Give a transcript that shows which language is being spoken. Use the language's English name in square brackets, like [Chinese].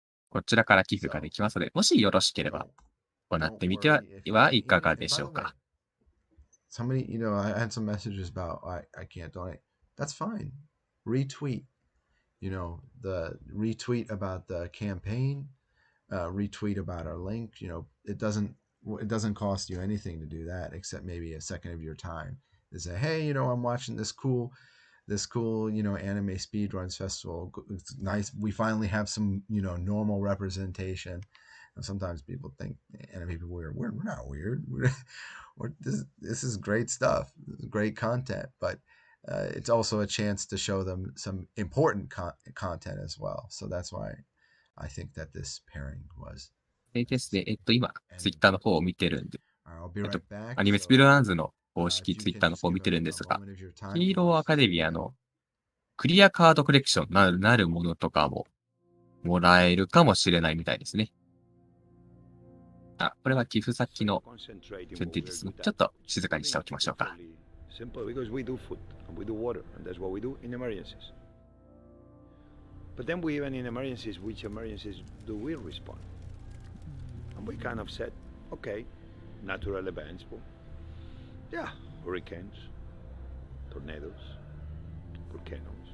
[Japanese] こちらから寄付ができますので、もしよろしければ、行ってみてはいかがでしょうか。 [English] Somebody, I had some messages about I can't donate. That's fine. Retweet. The retweet about the campaign, retweet about our link. It doesn't cost you anything to do that except maybe a second of your time to say, hey, I'm watching this cool, anime speedruns festival. It's nice. We finally have some, normal representation. And sometimes people think anime people are weird. We're not weird. This is great stuff. This is great content, but it's also a chance to show them some important content as well. So that's why I think that this pairing was. [Japanese] ですね、今、ツイッターの方を見てるんで、アニメスピードランズの公式ツイッターの方を見てるんですが、ヒーローアカデミアのクリアカードコレクションなるものとかももらえるかもしれないみたいですね。これは寄付先の設定ですね。ちょっと静かにしておきましょうか。 [English] Simple, because we do food and we do water, and that's what we do in emergencies. But then we even in emergencies, which emergencies do we respond? And we kind of said, okay, natural events, but yeah, hurricanes, tornadoes, volcanoes.